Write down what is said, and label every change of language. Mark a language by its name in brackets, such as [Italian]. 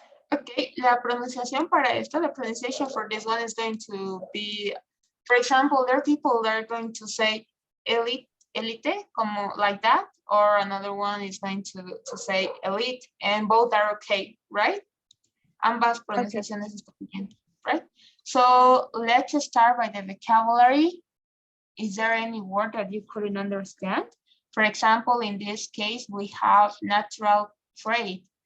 [English] Okay, [Spanish] la pronunciación para esto, [English] the pronunciation for this one is going to be, for example, there are people that are going to say elite, como like that, or another one is going to say elite, and both are okay, right? [Spanish] Ambas pronunciaciones están bien, right? [English] So let's start by the vocabulary. Is there any word that you couldn't understand? For example, in this case, we have natural trade.